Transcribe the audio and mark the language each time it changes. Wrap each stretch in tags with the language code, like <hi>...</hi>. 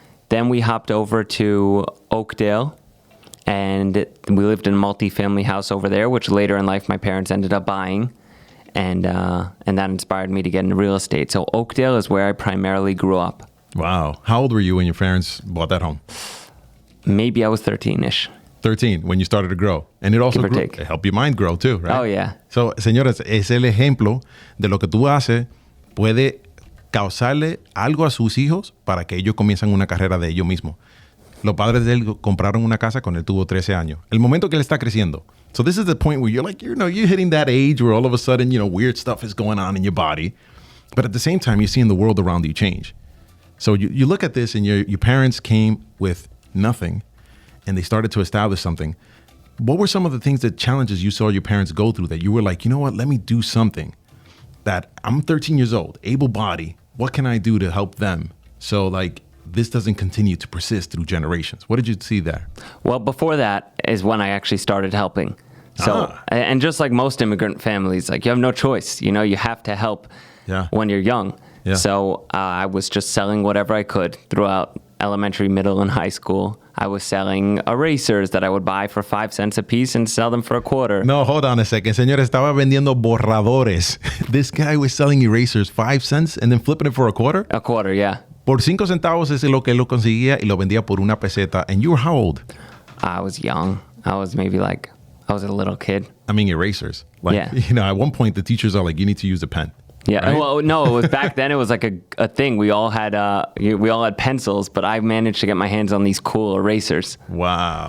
<en>Then we hopped over to Oakdale, and we lived in a multi-family house over there, which later in life my parents ended up buying, and that inspired me to get into real estate. So Oakdale is where I primarily grew up. Wow. How old were you when your parents bought that home? Maybe I was 13-ish. 13, when you started to grow. And it also Give or take. It helped your mind grow too, right? Oh, yeah.</en> <es>So, señores, es el ejemplo de lo que tú haces puede causarle algo a sus hijos para que ellos comiencen una carrera de ellos mismos. Los padres de él compraron una casa cuando él tuvo 13 años. El momento que él está creciendo.</es> <en>So this is the point where you're like, you're hitting that age where all of a sudden, weird stuff is going on in your body. But at the same time, you're seeing the world around you change. So you look at this and your parents came with nothing and they started to establish something. What were some of the things, that challenges you saw your parents go through that you were like, you know what, let me do something that I'm 13 years old, able-bodied. What can I do to help them? So this doesn't continue to persist through generations. What did you see there? Well, before that is when I actually started helping. So, and just like most immigrant families, you have no choice. You have to help when you're young. Yeah. So I was just selling whatever I could throughout elementary, middle, and high school. I was selling erasers that I would buy for 5 cents a piece and sell them for a quarter. No, hold on a second.</en> <es>Señor, estaba vendiendo borradores.</es> <en>This guy was selling erasers 5 cents and then flipping it for a quarter? A quarter, yeah.</en> <es>Por 5 centavos es lo que él lo conseguía y lo vendía por una peseta.</es> <en>And you were how old? I was young. I was maybe I was a little kid. I mean, erasers. Yeah. At one point, the teachers are like, you need to use a pen. Yeah. Right? Well, no, it was back then. It was like a thing. We all had pencils, but I managed to get my hands on these cool erasers. Wow.</en>